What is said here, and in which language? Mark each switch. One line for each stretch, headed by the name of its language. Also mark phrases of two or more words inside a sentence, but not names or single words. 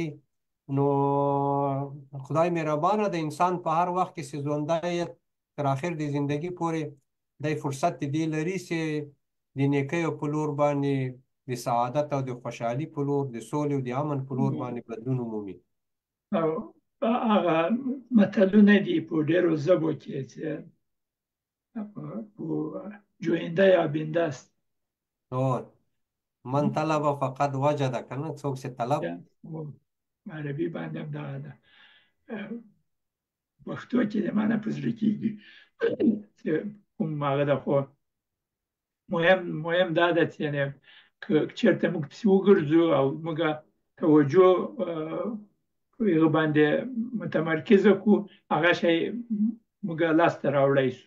Pashto: نو خدای مهربانه د انسان په هر وخت کې چې ژوندی تر اخر د زندگی پورې دی فرصت دې لري چې د نیکیو په لور باندې، د سعادت او د خوشحالي په لور، د سولې او د امن په لور باندې بدلون ومومي. او هغه متلونه دي په ډېرو ژبو کې چې
Persian: جوینده یا بنده است.
Arabic: من طلب فقط وجد،
Pashto: کنه څوک چې طلب. عربي باندې هم دغه ده، پښتو کې د معنی په زړه کېږي چې کوم هغه ده. خو مهم دا ده چې که چېرته موږ پسې وګرځو او موږ توجه په هغه باندې متمرکزه کړو، هغه شی موږ لاسته راوړی شو.